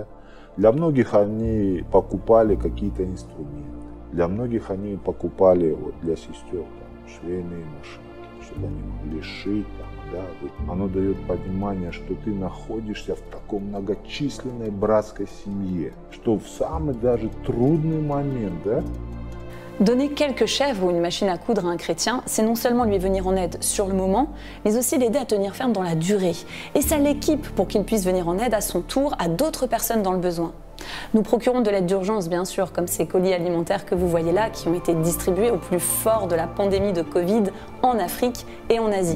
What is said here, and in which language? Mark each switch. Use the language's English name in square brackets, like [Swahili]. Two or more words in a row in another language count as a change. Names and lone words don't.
[Russian] Для многих они покупали какие-то инструменты, для многих они покупали вот, для сестер швейные машинки, чтобы они могли шить. Да, вот. Оно дает понимание, что ты находишься в такой многочисленной братской семье, что в самый даже трудный момент, да? [French] Donner quelques chèvres ou une machine à coudre à un chrétien, c'est non seulement lui venir en aide sur le moment, mais aussi l'aider à tenir ferme dans la durée. Et ça l'équipe pour qu'il puisse venir en aide à son tour à d'autres personnes dans le besoin. Nous procurons de l'aide d'urgence, bien sûr, comme ces colis alimentaires que vous voyez là, qui ont été distribués au plus fort de la pandémie de Covid en Afrique et en Asie.